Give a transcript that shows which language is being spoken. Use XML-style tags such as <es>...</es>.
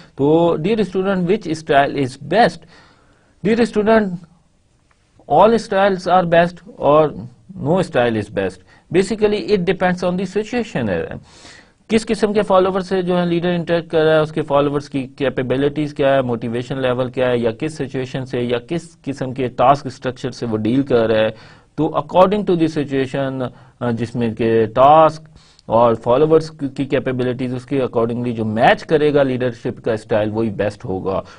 <en>تو dear student, which style is best? Dear student, all styles are best or no style is best. Basically it depends on the situation.</en> <ur>کس قسم کے follower سے جو ہے leader interact کر رہا ہے, اس کے فالوورز کی کیپیبلٹیز کیا ہے, موٹیویشن لیول کیا ہے, یا کس سچویشن سے یا کس قسم کے ٹاسک اسٹرکچر سے وہ ڈیل کر رہا ہے. تو اکارڈنگ ٹو دی سچویشن, جس میں کہ ٹاسک اور فالوورز کی کیپیبلٹیز اس کے اکارڈنگلی جو میچ کرے گا لیڈرشپ کا اسٹائل وہی بیسٹ ہوگا.</ur>